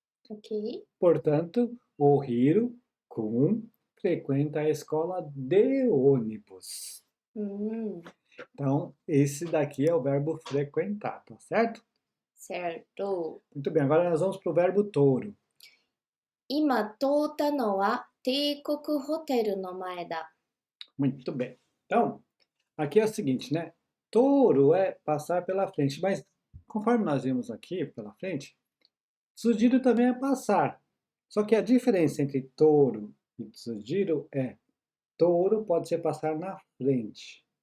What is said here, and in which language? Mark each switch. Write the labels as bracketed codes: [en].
[pt] Ok. Portanto, o Hiro-kun frequenta a escola de ônibus. Então, esse daqui é o verbo frequentar, tá certo? Certo. Muito bem, agora nós vamos para o verbo touro. [ja] 今通ったのは帝国ホテルの前だ。 [pt] Muito bem. Então, aqui é o seguinte, né? Touro é passar pela frente, mas conforme nós vimos aqui pela frente, tsujiro também é passar. Só que a diferença entre touro e tsujiro é touro pode ser passar na frente.